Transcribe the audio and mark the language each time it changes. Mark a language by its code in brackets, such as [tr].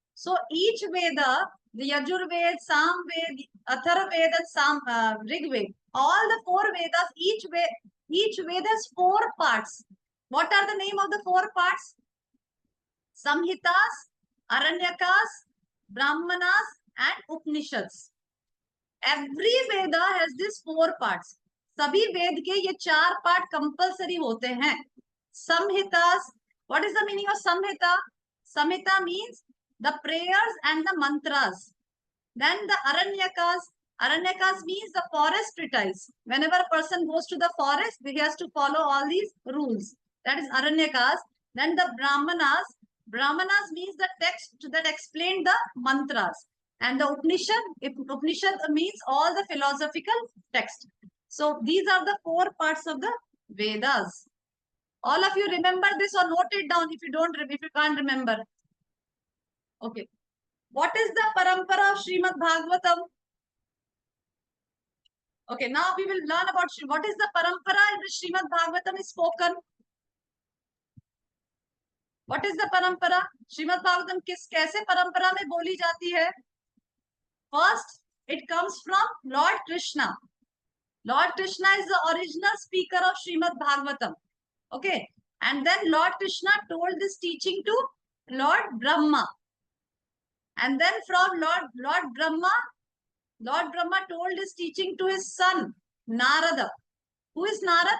[en] So each Veda, the Yajurved, Samved, Atharved, and Rigved, all the four Vedas, each Veda has four parts. What are the name of the four parts? Samhitas, Aranyakas, Brahmanas, and Upanishads. Every Veda has these 4 parts. [hi] सभी वेद के ये 4 part compulsory होते हैं. [en] Samhitas. What is the meaning of Samhita? Samhita means the prayers and the mantras. Then the Aranyakas. Aranyakas means the forest treatise. Whenever a person goes to the forest, he has to follow all these rules. That is Aranyakas. Then the Brahmanas. Brahmanas means the text that explain the mantras. And the Upanishad means all the philosophical text. So these are the 4 parts of the Vedas. All of you remember this or note it down if you can't remember. Okay. What is the parampara of Srimad Bhagavatam? Okay, now we will learn about what is the parampara in which Srimad Bhagavatam is spoken. What is the parampara? [hi] Srimad Bhagavatam कैसे parampara में बोली जाती है? [en] First, it comes from Lord Krishna. Lord Krishna is the original speaker of Srimad Bhagavatam. Okay, and then Lord Krishna told this teaching to Lord Brahma. And then from Lord Brahma told his teaching to his son, Narada. Who is Narada?